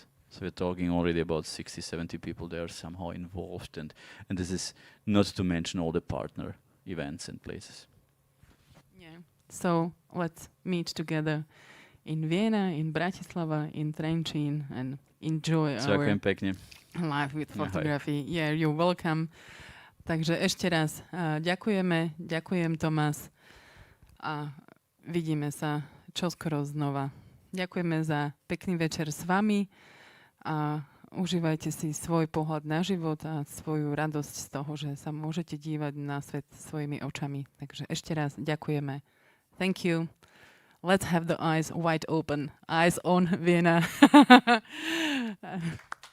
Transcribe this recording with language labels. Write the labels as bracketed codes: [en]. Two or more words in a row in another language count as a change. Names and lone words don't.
[en] So we're talking already about 60-70 people there somehow involved, and this is not to mention all the partner events and places. yeah. So let's meet together in Vienna, in Bratislava, in Trenčín, and enjoy our life with photography. Yeah, you're welcome. [sk] Takže ešte raz ďakujem Tomás a vidíme sa čoskoro znova. Ďakujeme za pekný večer s vami a užívajte si svoj pohľad na život a svoju radosť z toho, že sa môžete dívať na svet svojimi očami. Takže ešte raz ďakujeme. [en] Thank you. Let's have the eyes wide open. Eyes on Vienna.